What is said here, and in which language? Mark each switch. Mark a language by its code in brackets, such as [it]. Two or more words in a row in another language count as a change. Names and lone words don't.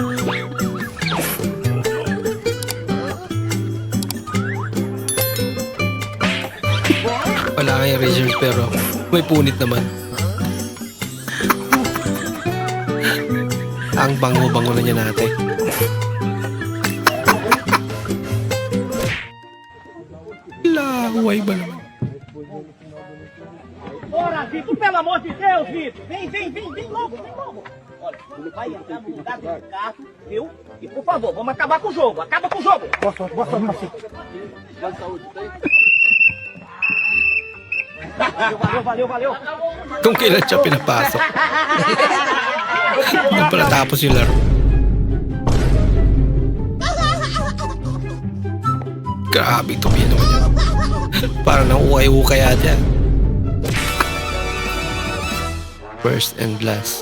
[tl] Wala kayong reserve pero may punit naman. Ang bango-bango na niya natin. Lahuay ba naman? [pt] Ora, Vitor, pelo amor de Deus, Vitor. Vem logo, vem logo. Olha, ele vai entrar no lugar do Ricardo, viu? E por favor, vamos acabar com o jogo. Acaba com o jogo. Boa sorte. Valeu. [tl] Kung kailan siya pinapasok. Yung pala tapos yung laro. Grabe ito pino niya. Parang nang ukay-ukay ata. [en] First and last.